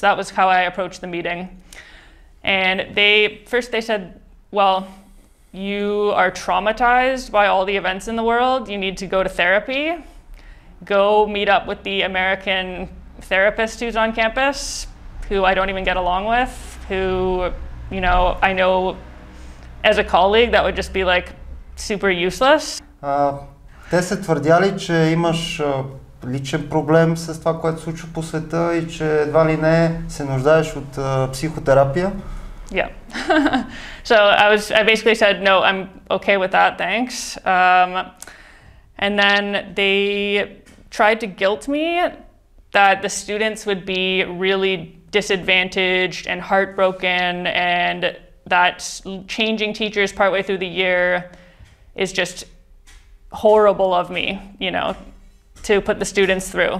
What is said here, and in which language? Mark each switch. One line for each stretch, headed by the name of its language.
English: That was how I approached the meeting. And they said, well, you are traumatized by all the events in the world. You need to go to therapy. Go meet up with the American therapist who's on campus, who I don't even get along with, who, you know, I know as a colleague that would just be like super useless.
Bulgarian: Те се твърдяли, че имаш личен проблем с това, което се случва по света, и че едва ли не се нуждаеш от психотерапия.
English: Yeah. So I basically said, no, I'm okay with that, thanks. And then they tried to guilt me that the students would be really disadvantaged and heartbroken, and that changing teachers partway through the year is just horrible of me, you know, to put the students through.